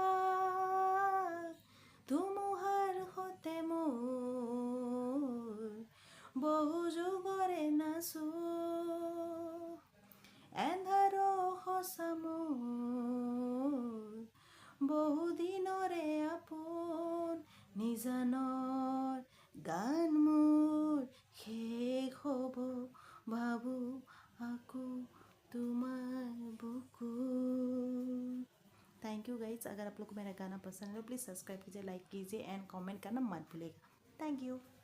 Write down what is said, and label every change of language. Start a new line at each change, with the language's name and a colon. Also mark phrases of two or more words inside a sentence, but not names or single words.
Assamese: ধুমুহাৰ সতে মোৰ বহু যুগৰে নাচো এন্ধাৰ সঁচা মোৰ বহু দিনৰে আপোন নিজানৰ গান মোৰ শেষ হ'ব ভাবো আকৌ তোমাৰ বুকুত।
English: thank you guys.
Hindi: अगर आप लोग को मेरा गाना पसंद है प्लीज़ सब्सक्राइब कीजिए, लाइक कीजिए एंड कमेंट करना मत भूलिएगा।
English: thank you.